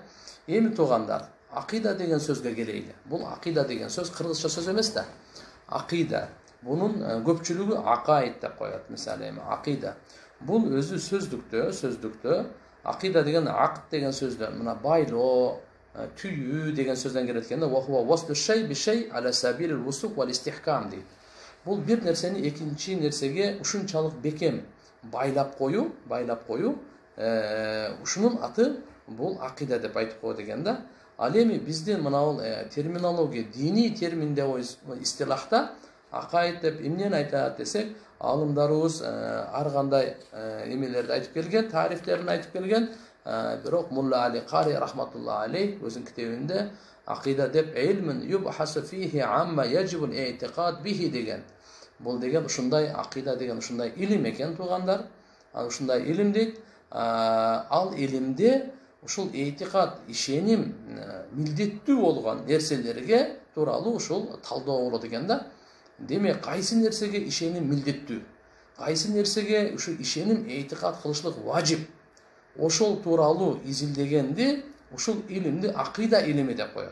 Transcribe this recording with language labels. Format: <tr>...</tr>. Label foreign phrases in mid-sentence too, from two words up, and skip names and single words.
<ky>Эми туугандар, акида деген сөзгө келейли. Бул акида деген сөз кыргызча сөз эмес да. Акида. Бунун көпчүлүгү акаид деп коет. Мисалы эми акида. Бул өзү сөздүктө акида деген акд деген сөздөн, мына байлоо, түйүү деген сөздөн келет экен да.</ky> <ar>وهو وصد شيء بشيء على سبيل الوثوق والاستحكام дейт.</ar> <ky>Бул бир нерсени экинчи нерсеге ушунчалык бекем байлап коюу, ушунун аты бул акида деп айтып коет экен да. Ал эми биздин мына терминология, дини терминде истилахта акаид деп эмнени айтат десек, алымдарыбыз ар кандай эмелерди айтып келген, тарифтерин айтып келген. Бирок Мулла Али Кари</ky> <ar>رحمة الله عليه</ar> <ky>өзүнүн китебинде акида деп</ky> <ar>علم يبحث فيه عما يجب الاعتقاد به</ar> <ky>деген. Бул деген ушундай акида деген ушундай илим экен туугандар. Ушундай илим дейт. Ал илимде ушул этикад, ишеним милдеттүү болгон нерселерге тууралуу ушул талдоо болот экен да. Демек, кайсы нерсеге ишеним милдеттүү, кайсы нерсеге ушу ишеним этикад кылышлык важип, ошол тууралуу изилдегенди ушул илимди акида илими деп коет.</ky>